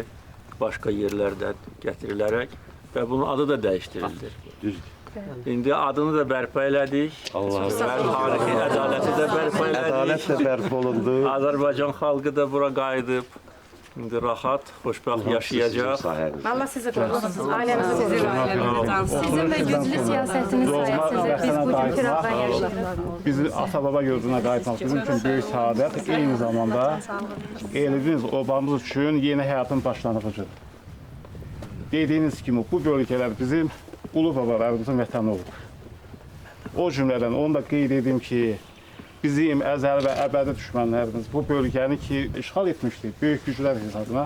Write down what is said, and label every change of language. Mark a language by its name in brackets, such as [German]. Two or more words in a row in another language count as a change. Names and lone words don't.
[Azerbaijani] Başqa yerlərdən gətirilərək və bunun adı da dəyişdirildi. Düzdür. İndi adını da bərpa elədik. Allah Tarixi ədaləti də bərpa elədik. ədalət də bərpa olundu. Azərbaycan xalqı da bura qayıdıb. İndi rahat, xoşbəxt yaşayacaq. [Turkish] Allah sizi korusun. Ailenizi sizi korusun. Sizin ve güçlü siyasetiniz sayesinde biz bu gün Kırım'da yaşadık. [Azerbaijani] Bizi ata-baba yurduna qayıtmaq bizim üçün böyük səadət, eyni zamanda elimiz, obamız üçün yeni həyatın başlanğıcıdır. Dediyiniz kimi bu bölgələr bizim ulu babalarımızın vətəni olub. O cümlədən onu da qeyd edim ki, bizim əzəl və əbədi düşmənlərimiz bu bölgəni ki, işğal etmişdi, böyük güclər hesabına.